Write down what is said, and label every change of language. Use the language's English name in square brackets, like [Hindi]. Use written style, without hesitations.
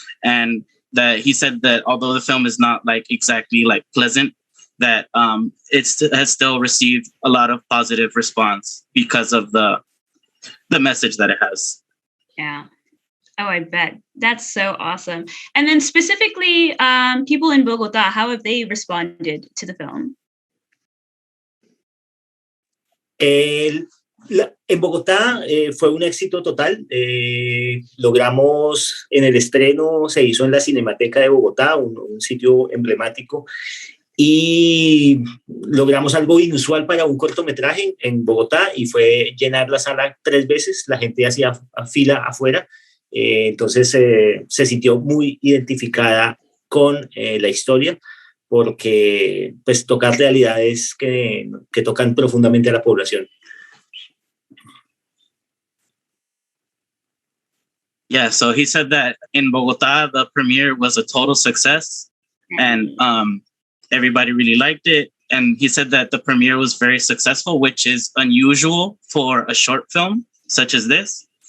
[English] And that he said that although the film is not like exactly like pleasant, that it has still received a lot of positive response because of the message that it has. Yeah. Oh, I bet. That's so awesome. And then specifically, people in Bogotá, how have they responded to the film? [Spanish] En Bogotá fue un éxito total. Logramos, en el estreno se hizo en la Cinemateca de Bogotá, un sitio emblemático, y logramos algo inusual para un cortometraje en Bogotá, y fue llenar la sala 3 veces. La gente hacía fila afuera, entonces se sintió muy identificada con la historia, porque pues tocar realidades que tocan profundamente a la población. [English] Yeah, so he said that in Bogota, the premiere was a total success, and everybody really liked it. And he said that the premiere was very successful, which is unusual for a short film such as this.